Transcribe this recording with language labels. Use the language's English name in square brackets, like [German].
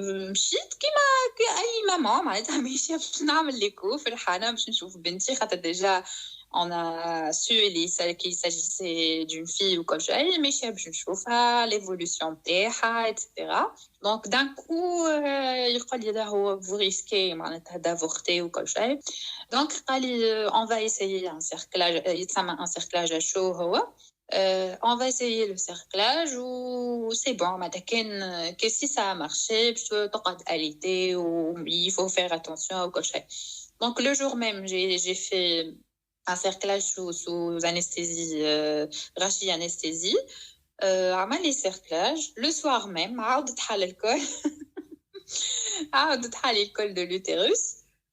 [Arabic] مشيت كيما اي ماما معناتها ماشيه باش نعمل ليكو في الحانه باش نشوف بنتي خاطر ديجا [French] on a su qu'il s'agissait d'une fille ou quelque chose [Arabic] ماشيه باش نشوفها l'évolution تاعها etc. [French] donc d'un coup [Arabic] يقول لي هو [French] vous risquez [Arabic] معناتها [French] d'avorter ou quelque chose. donc [Arabic] قال لي [French] on va essayer un cerclage [Arabic] يتسمى [French] un cerclage à chaud هو. On va essayer le cerclage ou c'est bon, que si ça a marché, je peux allaiter ou il faut faire attention au cocher. Donc le jour même, j'ai fait un cerclage sous anesthésie, rachis anesthésie. [Arabic] عمل لي cerclage. [French] Le soir même, [Arabic] عاودت حال الكل. عاودت حال الكل [French] de l'utérus.